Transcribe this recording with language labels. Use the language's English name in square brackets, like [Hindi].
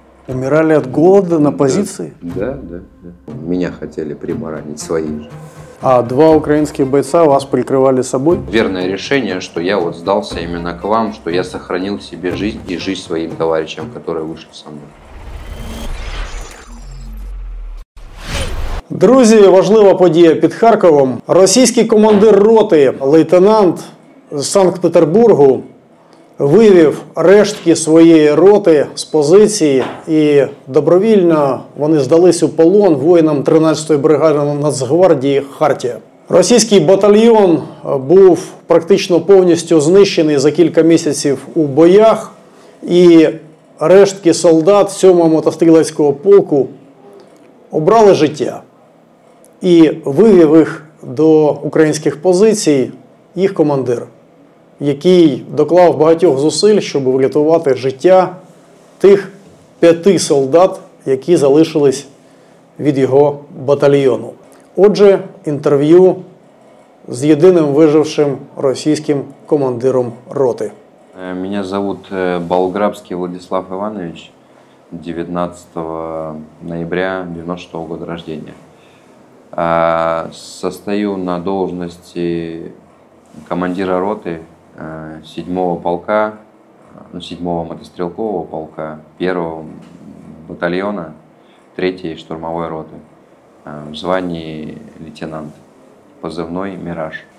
[Russian] Умирали от голода на позиции? Да. Меня хотели примаранить свои же. А два украинских бойца вас прикрывали собой? Верное решение, что я вот сдался именно к вам, что я сохранил себе жизнь и жизнь своим товарищам, которые вышли со мной. [Ukrainian] Друзі, важлива подія під Харковом. Російський командир роти, лейтенант з Санкт-Петербургу, вивів рештки своєї роти з позиції і добровільно вони здались у полон воїнам 13-ї бригади Нацгвардії «Хартія». Російський батальйон був практично повністю знищений за кілька місяців у боях, і рештки солдат 7-го мотострілецького полку обрали життя. І вивів їх до українських позицій їх командир, який доклав багатьох зусиль, щоб врятувати життя тих 5 солдат, які залишились від його батальйону. Отже, інтерв'ю з єдиним вижившим російським командиром роти. [Russian] Меня зовут Болграбский Владислав Иванович, 19 ноября 96 года рождения. Состою на должности командира роты 7-го полка, 7-го мотострелкового полка, 1-го батальона 3-й штурмовой роты в звании лейтенант, позывной «Мираж».